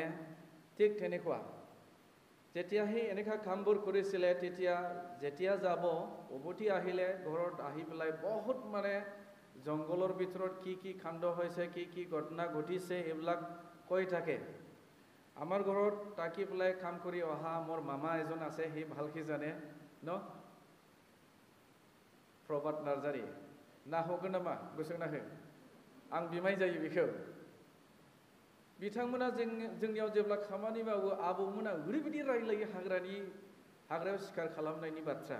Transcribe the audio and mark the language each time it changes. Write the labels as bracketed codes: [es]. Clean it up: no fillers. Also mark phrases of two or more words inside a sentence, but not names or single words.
[as] ঠিক তেনেকুৱা যেতিয়া সেই এনেকুৱা কামবোৰ কৰিছিলে, যেতিয়া যাব উভতি আহিলে ঘৰত আহি পেলাই বহুত মানে জংঘলৰ ভিতৰত কি কাণ্ড হৈছে, কি ঘটনা ঘটিছে এইবিলাক কৈ থাকে। আমাৰ ঘৰত থাকি পেলাই কাম কৰি অহা মোৰ মামা এজন আছে, সি ভালকৈ জানে ন, प्रभात नार्जारी। [brx] नाहगोन नामा? गुसुं नाहो। आं बिमाय जायो बेखौ। बिथांमोना जोंनियाव जेब्ला खामानि मावो, आबौमोना ओरैबायदि रायलायो हाग्रायाव सिखार खालामनायनि बाथ्रा।